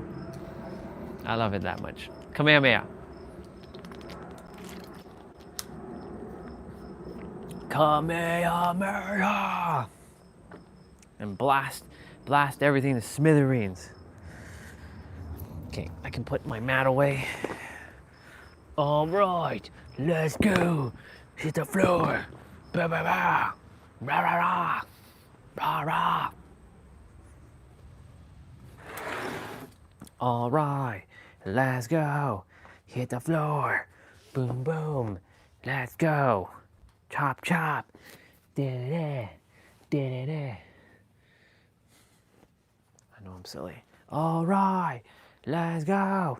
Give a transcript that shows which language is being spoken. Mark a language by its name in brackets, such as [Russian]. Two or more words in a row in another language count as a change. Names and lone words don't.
[English] I love it that much. Kamehameha. Kamehameha. And blast everything to smithereens. Okay, I can put my mat away. All right, let's go. Hit the floor. Ba ba ba. Rah rah rah. Rah rah. All right, let's go. Hit the floor. Boom boom. Let's go. Chop chop. Da-da-da. Da-da-da. I know I'm silly. All right, let's go.